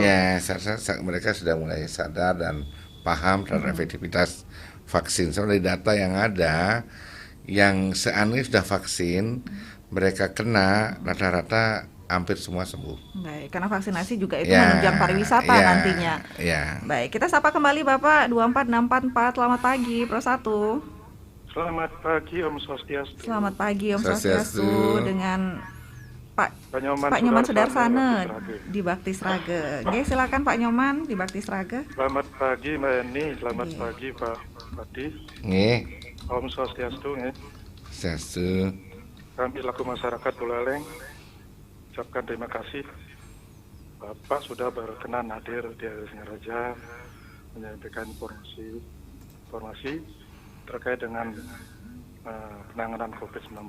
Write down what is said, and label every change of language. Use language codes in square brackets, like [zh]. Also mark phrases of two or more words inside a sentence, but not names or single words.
[id] Ya, mereka sudah mulai sadar dan paham terhadap efektivitas vaksin. Soalnya dari data yang ada, yang seandainya sudah vaksin, mereka kena rata-rata hampir semua sembuh. Baik, karena vaksinasi juga itu menunjang pariwisata nantinya. Baik, kita sapa kembali Bapak 24644. Selamat pagi, Pro 1. Selamat pagi [ban] Om Swastiastu. [id] Selamat pagi [ban] Om Swastiastu [id] dengan Pak Nyoman Sudarsana di Bakti Sraga. Oke, silakan Pak Nyoman di Bakti Sraga. Selamat pagi Mbak Eni, selamat pagi Pak Badi. [ban] Om Swastiastu. [id] Swastiastu. Kami selaku masyarakat Buleleng ucapkan terima kasih. Bapak sudah berkenan hadir di Ngaraja menyampaikan informasi terkait dengan penanganan COVID-19.